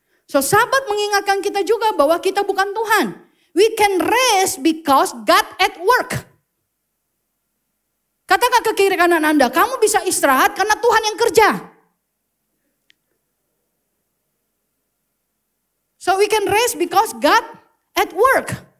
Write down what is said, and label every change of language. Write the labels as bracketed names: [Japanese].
[Indonesian] So Sabat mengingatkan kita juga bahwa kita bukan Tuhan. [English] We can rest because God at work. [Indonesian] Katakan ke kiri kanan Anda, kamu bisa istirahat karena Tuhan yang kerja. [English] So we can rest because God at work.